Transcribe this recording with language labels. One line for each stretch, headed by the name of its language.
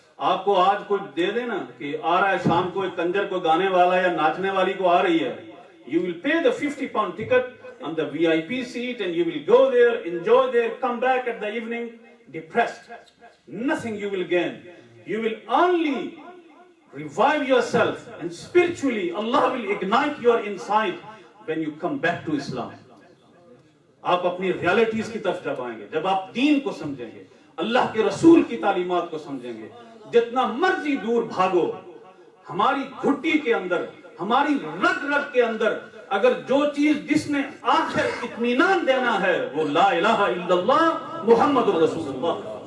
Urdu: آپ کو آج کوئی دے دینا کہ آ رہا ہے شام کو ایک کنجر کو گانے والا یا ناچنے والی کو آ رہی ہے,
English: you will pay the 50 pound ticket on the VIP seat and you will go there, enjoy there, come back at the evening depressed. Nothing you will gain. You will only revive yourself and spiritually Allah will ignite your inside when you come back to Islam.
Urdu: آپ اپنی realities کی طرف جب آئیں گے, جب آپ دین کو سمجھیں گے, اللہ کے رسول کی تعلیمات کو سمجھیں گے, جتنا مرضی دور بھاگو, ہماری گھٹی کے اندر, ہماری رگ رگ کے اندر اگر جو چیز جس نے آخر اطمینان دینا ہے وہ لا الہ الا اللہ محمد رسول اللہ,